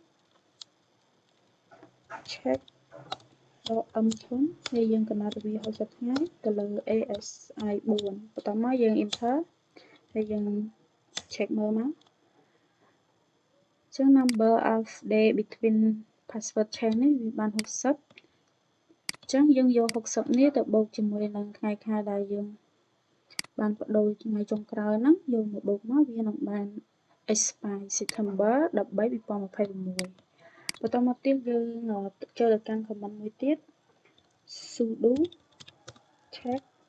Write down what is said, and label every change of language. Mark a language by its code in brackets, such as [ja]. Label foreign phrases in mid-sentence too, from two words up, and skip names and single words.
[km] check m ធំហើយយើងកំណត់វា60ថ្ងៃទៅលើ ASI4 បន្តមកយើង enter ហើយយើង check មើលមកអ ញ្ចឹង [en] number of day between password change [km] នេះវាបាន60អញ្ចឹងយើងយក60នេះទៅបូកជាមួយនឹងថ្ងៃខែដែលយើងបានបដូរថ្ងៃចុងក្រោយហ្នឹងយកមកបូកមកវានឹងបាន expire September 13 2026បន្តមកទៀតយើងចូលទៅកាន់ comment មួយទៀត [en] sudo check